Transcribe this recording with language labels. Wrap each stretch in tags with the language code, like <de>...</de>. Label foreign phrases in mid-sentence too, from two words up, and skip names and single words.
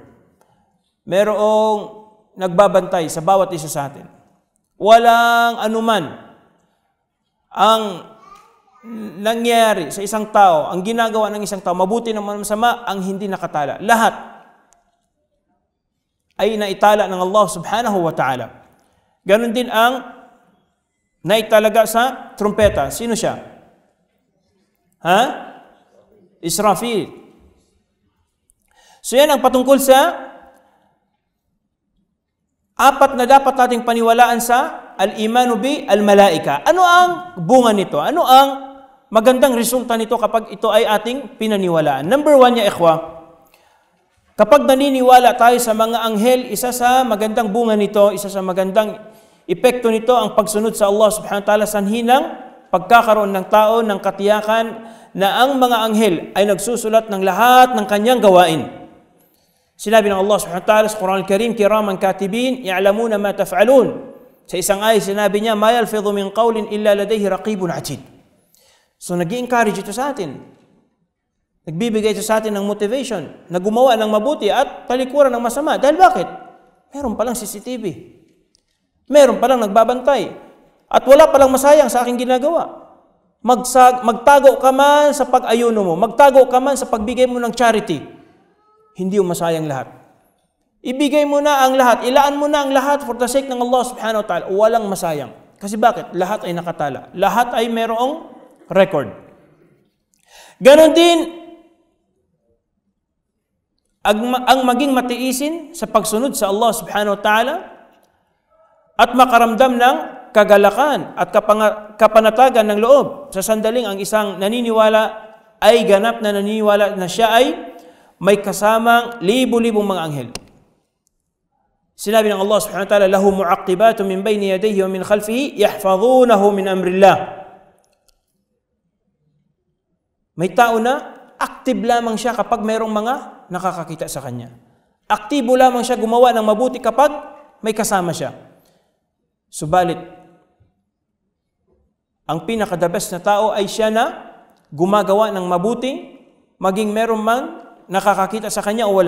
<tl>Merong nagbabantay sa bawat isa sa atin. Walang anuman ang nangyayari sa isang tao, ang ginagawa ng isang tao, mabuti naman masama, ang hindi nakatala. Lahat ay naitala ng Allah</tl> <ar>سبحانه وتعالى.</ar> <tl>Ganon din ang naitalaga sa trumpeta. Sino siya? Israfil. So yan ang patungkol sa Apat na dapat nating paniwalaan sa</tl> <ar>الإيمان بالملائكة.</ar> <tl>Ano ang bunga nito? Ano ang magandang resulta nito kapag ito ay ating pinaniwalaan? Number 1, ya ikhwa, kapag naniniwala tayo sa mga anghel, isa sa magandang bunga nito, isa sa magandang epekto nito ang pagsunod sa Allah</tl> <ar>سبحانه وتعالى,</ar> <tl>sanhi ng pagkakaroon ng tao ng katiyakan na ang mga anghel ay nagsusulat ng lahat ng kanyang gawain. Sinabi ng Allah</tl> <ar>سبحانه وتعالى</ar> <tl>sa Quran al-Karim,</tl> <ar>كراما كاتبين، يعلمون ما تفعلون.</ar> <tl>Sa isang ay sinabi niya,</tl> <ar>ما يلفظ من قول إلا لديه رقيب عتيد.</ar> <tl>So nag-i-encourage ito sa atin. Nagbibigay ito sa atin ng motivation na gumawa ng mabuti at talikuran ng masama. Dahil bakit? Meron palang CCTV. Meron palang nagbabantay. At wala palang masayang sa aking ginagawa. Magtago ka man sa pag-ayuno mo. Magtago ka man sa pagbigay mo ng charity. Hindi mo masayang lahat. Ibigay mo na ang lahat. Ilaan mo na ang lahat</tl> <en>for the sake</en> <tl>ng Allah</tl> <ar>سبحانه وتعالى.</ar> <tl>Walang masayang. Kasi bakit? Lahat ay nakatala. Lahat ay merong record. Ganon din ang maging matiisin sa pagsunod sa Allah</tl> <ar>سبحانه وتعالى</ar> <tl>at makaramdam ng kagalakan at kapanatagan ng loob sa sandaling ang isang naniniwala ay ganap na naniniwala na siya ay may kasamang libo-libong mga anghel. Sinabi ng Allah</tl> <ar>سبحانه وتعالى, له معقبات من بين يديه ومن خلفه يحفظونه من أمر الله.</ar> <tl>May tao na active lamang siya kapag mayroong mga nakakakita sa kanya. Aktibo lamang siya gumawa ng mabuti kapag may kasama siya. Subalit, ang pinaka-</tl> <en>the best</en> <tl>na tao ay siya na gumagawa ng mabuti, maging meron man nakakakita sa kanya o wala.</tl>